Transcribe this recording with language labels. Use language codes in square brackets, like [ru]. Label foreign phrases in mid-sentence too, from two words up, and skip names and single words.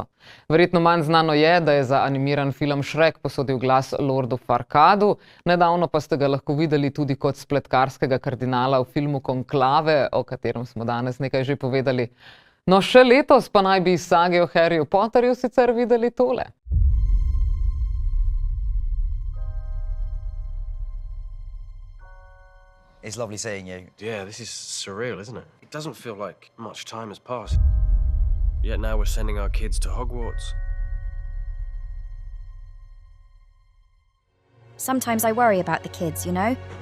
[sl] Verjetno manj znano je, da je za animiran film Shrek posodil glas Lordu Farquadu, nedavno pa ste ga lahko videli tudi kot spletkarskega kardinala v filmu Konklave, o katerem smo danes nekaj že povedali. No, še letos pa naj bi iz sage o Harryju Potterju sicer videli tole. [en] It's lovely seeing you. Yeah, this is surreal, isn't it? It doesn't feel like much time has passed. Yet now we're sending our kids to Hogwarts. Sometimes I worry about the kids, you know?